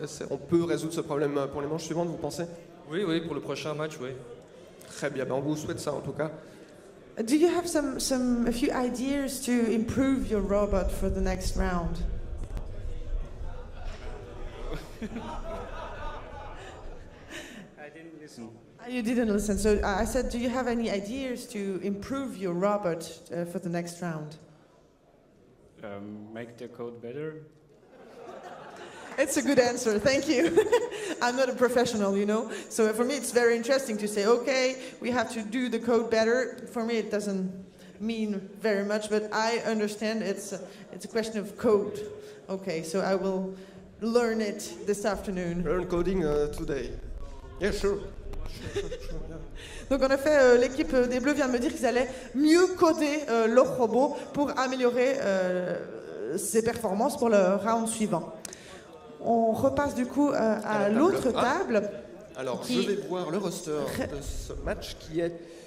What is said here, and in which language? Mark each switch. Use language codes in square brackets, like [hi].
[fr] On peut résoudre ce problème pour les manches suivantes, vous pensez? Oui, pour le prochain match, oui. Très bien, on vous souhaite ça en tout cas. [en] Do you have a few ideas to improve your robot for the next round? I didn't listen. You didn't listen. So I said, do you have any ideas to improve your robot for the next round? Make the code better. It's a good answer, thank you. I'm not a professional, you know. So for me, it's very interesting to say, okay, we have to do the code better. For me, it doesn't mean very much, but I understand it's a question of code. Okay, so I will learn it this afternoon. Learn coding today. Yeah, sure. [fr] Donc en effet, l'équipe des Bleus vient de me dire qu'ils allaient mieux coder leur robot pour améliorer ses performances pour le round suivant. On repasse du coup à l'autre table. Alors, je vais voir le roster de ce match qui est...